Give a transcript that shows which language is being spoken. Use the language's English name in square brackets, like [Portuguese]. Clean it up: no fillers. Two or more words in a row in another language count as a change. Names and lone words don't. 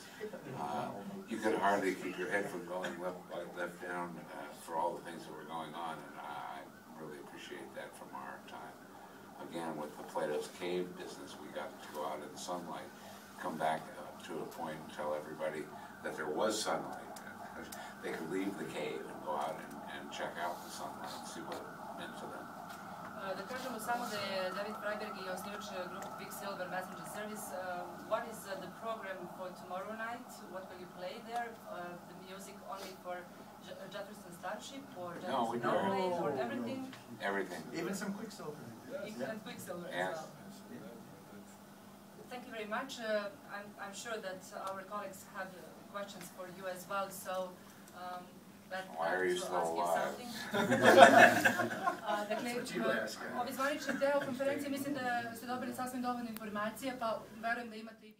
[English] You could hardly keep your head from going left down for all the things that were going on, and I really appreciate that from our time. Again, with the Plato's cave business, we got to go out in the sunlight, come back to a point and tell everybody that there was sunlight. They could leave the cave and go out and check out the sunlight and see what it meant to them. [Serbian] Da kažemo samo da je David Freiberg i osnivač grupe Big Silver Messenger Service. [English] What is the program for tomorrow night? What will you play there? The music only for Jefferson Starship or Jefferson Airplane or everything? Everything. Even some Quicksilver. Even Quicksilver as well. Thank you very much. I'm sure that our colleagues have questions for you as well. So. Why are you still alive? [Serbian] Dakle, ovi zvanični deo konferencije mislim da ste dobili sasvim dovoljno informacije, pa verujem da imate i